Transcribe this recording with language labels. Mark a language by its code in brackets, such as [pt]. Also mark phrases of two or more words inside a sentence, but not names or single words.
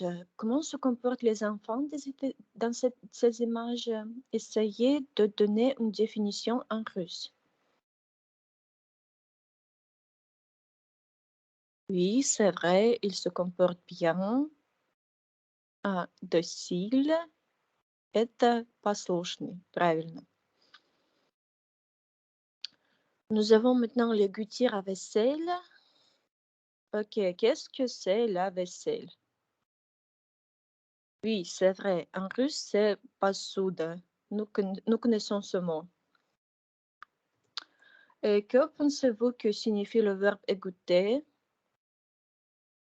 [fr] Comment se comportent les enfants dans ces images? Essayez de donner une définition en russe. Oui, c'est vrai, ils se comportent bien, docile. [ru] Это послушный, правильно. [fr] Nous avons maintenant le gouttière à vaisselle. Ok, qu'est-ce que c'est la vaisselle? Oui, c'est vrai. En russe, c'est посуда. Nous connaissons ce mot. Et que pensez-vous que signifie le verbe égoutter?